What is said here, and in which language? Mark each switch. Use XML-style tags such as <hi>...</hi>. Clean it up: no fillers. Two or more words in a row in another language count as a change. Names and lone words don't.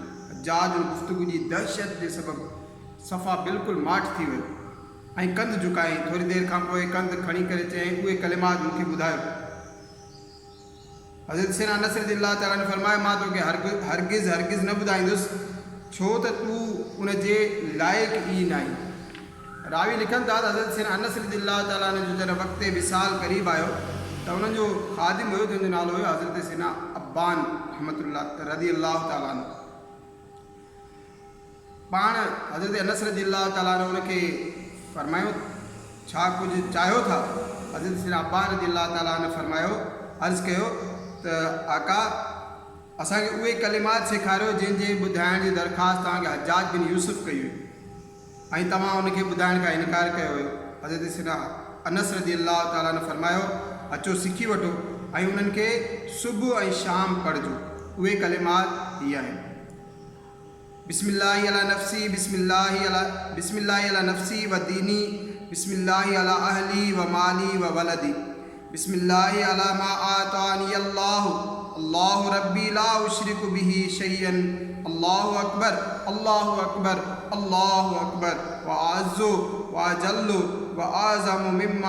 <sd>हज्जाज गुफ़्तगू जी दहशत जे सबबु सफ़ा बिल्कुलु माठ थी वियो ऐं कंध झुकायईं। थोरी देरि खां पोइ कंध खणी करे चयईं, उहे कलिमात मूंखे ॿुधायो। हज़रत सैयदना अनस</sd> <ar>رضي الله تعالى عنه</ar> <sd>फरमायो, मां तोखे हरगिज़ न ॿुधाईंदुसि, छो त तूं उन जे लाइक़ ई न आहीं। रावी लिखनि था त हज़रत सैयदना अनस</sd> <ar>رضي الله تعالى عنه</ar> <sd>जो जॾहिं वक़्तु विसाल क़रीब आयो त उन्हनि जो ख़ादिम हुयो जंहिंजो नालो हुयो हज़रत सैयदना अब्बान</sd> <ar>رضي الله تعالى عنه.</ar> <sd>पाण हज़रत अनस</sd> <ar>رضي الله تعالى عنه</ar> <sd>उनखे फरमायो, छा कुझु चाहियो था? हज़रत सैयदना अब्बान</sd> <ar>رضي الله تعالى عنه</ar> <sd>फरमायो, अर्ज़ु कयो त आका, असांखे उहे कलिमात सेखारियो जंहिंजे ॿुधाइण जी दरख़्वास्त तव्हांखे हज्जाज बिन यूसुफ़ कई हुई ऐं तव्हां उनखे ॿुधाइण खां इनकार कयो हुयो। हज़रत सैयदना अनस</sd> <ar>رضي الله تعالى عنه</ar> <sd>फरमायो, अचो सिखी वठो ऐं उन्हनि खे सुबुह ऐं शाम पढ़जो। उहे कलिमात इहे आहिनि,</sd> <ar>بسم الله على نفسي، بسم الله على نفسي وديني، بسم الله على أهلي ومالي وولدي، بسم الله على ما آتاني الله ربي لا أشرك به شيئا، الله أكبر الله أكبر الله أكبر، وأعز وأجل وأعظم مما</ar>